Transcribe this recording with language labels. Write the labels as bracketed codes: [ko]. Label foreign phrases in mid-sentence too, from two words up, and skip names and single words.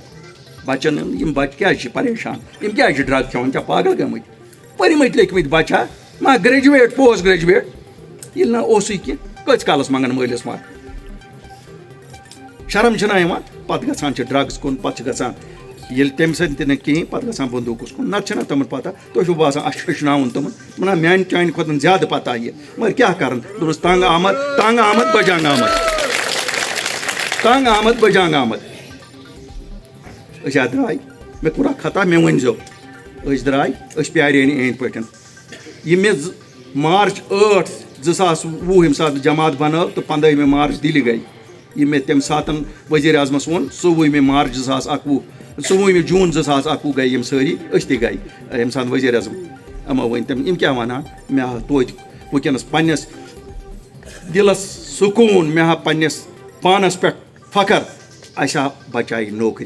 [ks] بچن یِم بچہِ کیٛازِ چھِ پریشان یِم کیٛازِ چھِ ڈرٛگ کھٮ۪وان کیٛاہ پاگل گٔمٕتۍ پٔرمٕتۍ لیکھمٕتۍ بچہِ ہا ما [en] graduate post graduate [ks] ییٚلہِ نہٕ اوسُے کینٛہہ کۭتِس کالس منٛگن مٲلِس ماجہِ. شرم چھِنہ یِوان پتہٕ گژھان چھِ ڈرٛگٕز کُن پتہٕ چھِ گژھان ییٚلہِ تمہِ سۭتۍ تہِ نہٕ کِہیٖنۍ پتہٕ گژھان بندوٗقس کُن. نتہٕ چھِنہ تِمن پتہ تُہۍ چھُو باسان اَسہِ چھُ ہیٚچھناوُن تِمن وَنان میانہِ چانہِ کھۄتہٕ زیادٕ پتہ یہِ مگر کیٛاہ کرن. دوٚپمس [fa] تنگ آمد بجانگ آمد تنگ آمد بجانگ آمد. [ks] أسۍ درٛاے مےٚ کوٚر اکھ خطا مےٚ ؤنۍزیو أسۍ درٛاے أسۍ پیارے نہٕ أنٛدۍ پٔکۍ. یہِ مےٚ مارچ 8 2020 ییٚمہِ ساتہٕ جماعت بنٲو تہٕ 15 مارچ دِلہِ گٔے. یہ میں تمہِ ساتہٕ وزیر اعظمس ووٚن 14 مارچ 2021 14 جوٗن 2021 گٔے یِم سٲری أسۍ تہِ گٔے ییٚمہِ ساتہٕ وزیر اعظم یِمو ؤنۍ تِم یِم کیٛاہ وَنان مےٚ ہا توتہِ وٕنکٮ۪نس پنٛنِس دِلس سکوٗن مےٚ ہا پنٛنِس پانس پٮ۪ٹھ فخر اَسہِ ہا بچایہِ نوکری.